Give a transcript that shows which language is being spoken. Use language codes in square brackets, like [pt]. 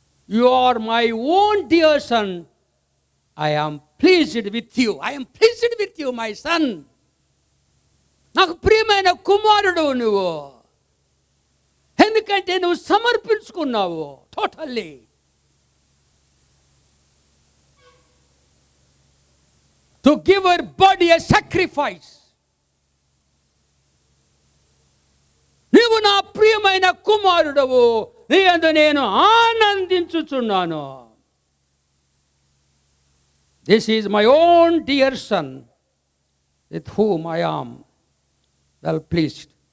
[en] You are my own dear son. I am pleased with you. I am pleased with you my son. [te] నాకు ప్రియమైన కుమారుడు నువ్వు. ఎందుకంటే నువ్వు సమర్పించుకున్నావు totally. [en] To give her body a sacrifice. [te] నీవు నా ప్రియమైన కుమారుడవు, నీ యందు నేను ఆనందించుచున్నాను. [en] This is my own dear son with whom I am well pleased.